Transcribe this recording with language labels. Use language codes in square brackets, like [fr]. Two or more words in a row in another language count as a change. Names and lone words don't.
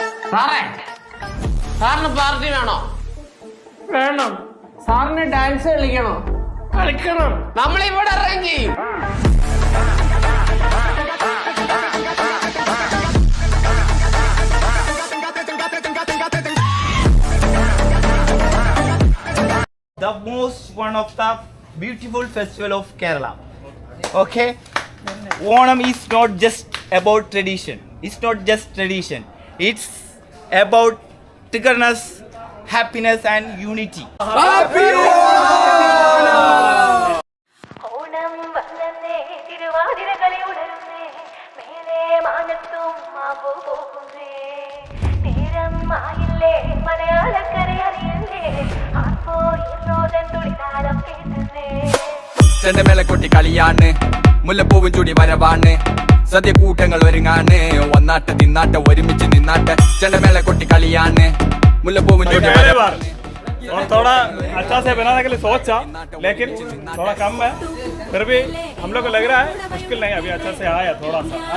[ml] സാറേ, സാറിന് പാർട്ടി വേണോ? വേണം. സാറിന് ഡാൻസ് കളിക്കണോ? കളിക്കണം. നമ്മളിവിടെ അറേഞ്ച് ചെയ്യും. [en] The most one of the beautiful festival of Kerala. Okay, Onam is not just about tradition. It's not just tradition. It's about togetherness, happiness, and unity. Happy Onam! [ml] ഓണം വന്നേ തിരുവാതിര കളി ഉണരുന്നേ മേലെ മാനത്തും മാവോ പോകുന്നേ നേരം ആയില്ലേ മലയാളക്കര അറിയണ്ടേ ആർപ്പോ എന്നോദൻ തുടിതാളം കേട്ടുന്നേ ചെണ്ടമേള കൊട്ടി കളിയാണ് മുല്ലപ്പൂവും ചൂടി വരവാണ് സദ്യ കൂട്ടങ്ങൾ ഒരുങ്ങാണ് ഒന്നാട്ട് തിന്നാട്ട് ഒരുമിച്ച് നിന്നാട്ട് ചെണ്ടമേള കൊട്ടി കളിയാണ് മുല്ലപ്പൂവും ചൂടി വരവാണ് [hi] और थोड़ा अच्छा से बनाने के लिए सोचा लेकिन थोड़ा कम है फिर भी हम लोग को लग रहा है मुश्किल नहीं अभी अच्छा से आया थोड़ा सा